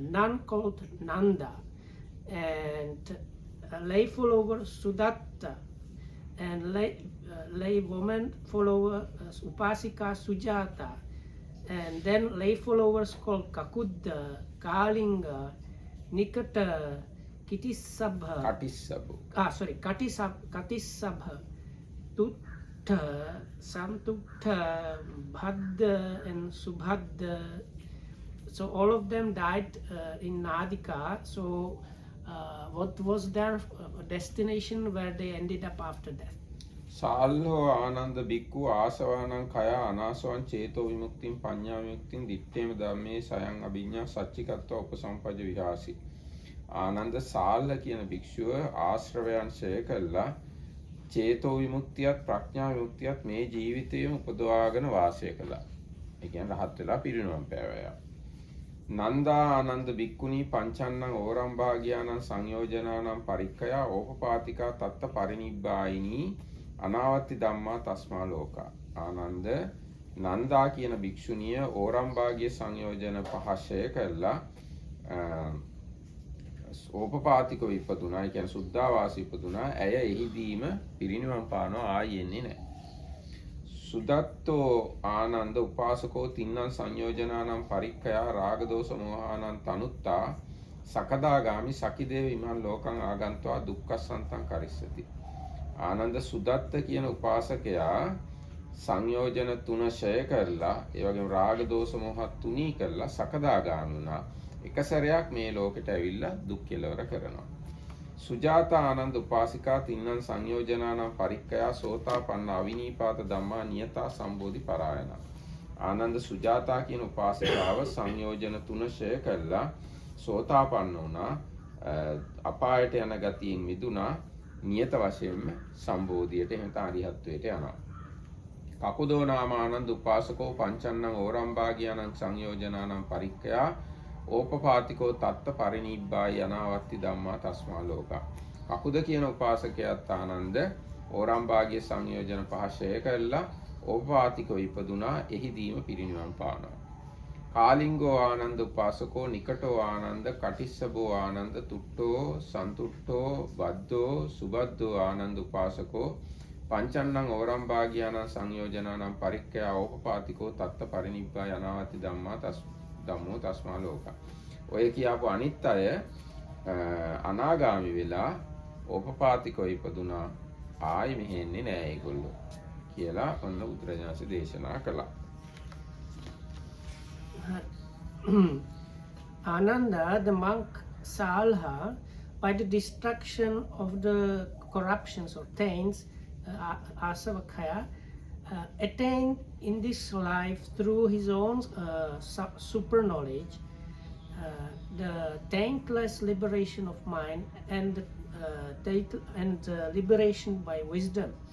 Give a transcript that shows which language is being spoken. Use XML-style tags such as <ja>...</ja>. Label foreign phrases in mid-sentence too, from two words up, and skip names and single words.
<en>nun called Nanda, and a lay follower Sudatta, and lay woman follower Upasika Sujata, and then lay followers called Kakudda, Kalinga, Nikata, Katisabha, Tutta, Santutta, Bhadda, and Subhadda. So all of them died in Nadika. So what was their destination where they ended up after death?</en> <pi>සාල්හෝ ආනන්ද බික්ඛු ආසවානං කය අනාසවං චේතෝ විමුක්තිං පඤ්ඤා විමුක්තිං දිත්තේම ධම්මේ සයං අභිඤ්ඤා සච්චිකත්ව උපසම්පජ්ජ විහාසි.</pi> <si>ආනන්ද සාල්හ කියන භික්ෂුව ආශ්‍රවයන් ඡය කළා චේතෝ විමුක්තියත් ප්‍රඥා විමුක්තියත් මේ ජීවිතයේම උපදවාගෙන වාසය කළා. ඒ කියන්නේ රහත් වෙලා පිරිනුවම් පෑවා.</si> <pi>නන්දා ආනන්ද බික්ඛුනී පංචන්නං ඕරම් භාග්‍යානං සංයෝජනානං පරික්ඛයා ඕපපාතිකා තත්ත පරිනිබ්බායිනී අනාවත්ති ධම්මා තස්මා ලෝකා.</pi> <si>ආනන්ද නන්දා කියන භික්ෂුණිය ඕරම් භාග්‍ය සංයෝජන පහශය කළා ඕපපාතිකව ඉපදුනා. ඒ කියන්නේ සුද්ධාවාසී ඉපදුනා. ඇය එහිදීම පිරිනිවන් පානවා, ආයෙ එන්නේ නැහැ.</si> <pi>සුදත්තෝ ආනන්ද උපාසකෝ තින්නං සංයෝජනානම් පරික්ඛයා රාගදෝෂ මෝහානං තනුත්තා සකදාගාමි සකිදේව ඉමන් ලෝකං ආගන්त्वा දුක්ඛසන්තං කරිස්සති.</pi> <si>ආනන්ද සුදත්ත කියන උපාසකයා සංයෝජන තුන ඡය කරලා ඒ වගේම රාගදෝෂ මෝහ තුනී කරලා සකදාගාමි වුණා. එක සැරයක් මේ ලෝකෙට ඇවිල්ලා දුක් කෙලවර කරනවා.</si> <pi>සුජාතා ආනන්ද උපාසිකා තින්නං සංයෝජනානම් පරික්ඛයා සෝතාපන්න අවිනීපාත ධම්මා නියතා සම්බෝධි පරායන.</pi> <si>ආනන්ද සුජාතා කියන උපාසිකාව සංයෝජන තුන ඡය කළා සෝතාපන්න වුණා, අපායට යන ගතියෙන් මිදුණා, නියත වශයෙන්ම සම්බෝධියට එහෙම අරිහත්වයට යනවා.</si> <pi>කකුදෝ නාම ආනන්ද උපාසකෝ පංචන්නං ඕරම් භාග්‍යානං සංයෝජනානම් පරික්ඛයා ඕපපාතිකෝ තත්ත පරිනිබ්බාය අනාවත්ති ධම්මා තස්මා ලෝකා.</pi> <si>කකුද කියන උපාසකයාත් ආනන්ද ඕරම් භාග්‍ය සංයෝජන පහශය කළා ඕපපාතිකව ඉපදුනා, එහිදීම පිරිනිවන් පානවා.</si> <pi>කාලිංගෝ ආනන්ද උපාසකෝ නිකටෝ ආනන්ද කටිස්සබෝ ආනන්ද තුට්ටෝ සන්තුට්ටෝ බද්දෝ සුබද්දෝ ආනන්ද උපාසකෝ පංචන්නං ඕරම්භාගියානං සංයෝජනානං පරික්ඛයා ඕපපාතිකෝ තත්ත පරිනිබ්බා යනාවති ධම්මෝ තස්මා ලෝකා.</pi> <si>ඔය කියාපු අනිත් අය අනාගාමි වෙලා ඕපපාතිකව ඉපදුනා ආයි මෙහෙ එන්නේ නෑ ඒගොල්ලෝ කියලා ඔන්න බුදුරජාණන් දේශනා කළා.</si> <en>Ananda, the monk Salha, by the destruction of the corruptions or taints, asavakaya, attained in this life through his own super knowledge the taintless liberation of mind and liberation by wisdom.</en>